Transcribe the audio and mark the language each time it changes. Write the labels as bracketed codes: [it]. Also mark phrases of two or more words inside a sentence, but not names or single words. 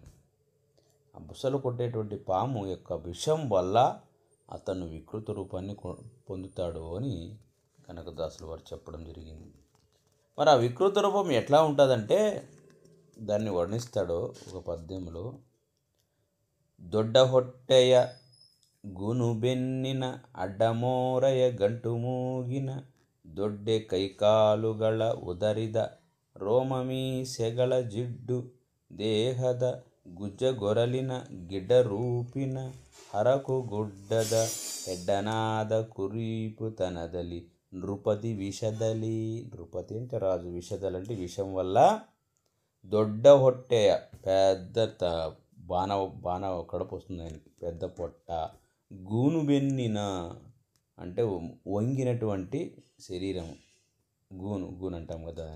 [te] ఆ బుసలు కొట్టేటువంటి పాము యొక్క విషం వల్ల అతను వికృత రూపాన్ని పొందుతాడు అని కనకదాసులు వారు చెప్పడం జరిగింది. మరి ఆ వికృత రూపం ఎట్లా ఉంటుందంటే దాన్ని వర్ణిస్తాడో ఒక పద్యంలో, [kn] ದೊಡ್ಡ ಹೊಟ್ಟೆಯ ಗುನುಬೆನ್ನಿನ ಅಡ್ಡಮೋರಯ ಗಂಟು ಮೂಗಿನ ದೊಡ್ಡೆ ಕೈಕಾಲುಗಳ ಉದರಿದ ರೋಮಮೀ ಸೆಗಳ ಜಿಡ್ಡು ದೇಹದ ಗುಜ್ಜಗೊರಲಿನ ಗಿಡ್ಡರೂಪಿನ ಹರಕು ಗುಡ್ಡದ ಹೆಡ್ಡನಾದ ಕುರೀಪುತನದಲಿ ನೃಪತಿ ವಿಷದಲಿ. [te] నృపతి అంటే రాజు, విషదలి అంటే విషం వల్ల. [kn] ದೊಡ್ಡ ಹೊಟ್ಟೆಯ [te] పెద్ద బాణ కడుపు వస్తుంది ఆయనకి, పెద్ద పొట్ట. గూనుబెన్నిన అంటే వంగినటువంటి శరీరం, గూను అంటాం కదా అని.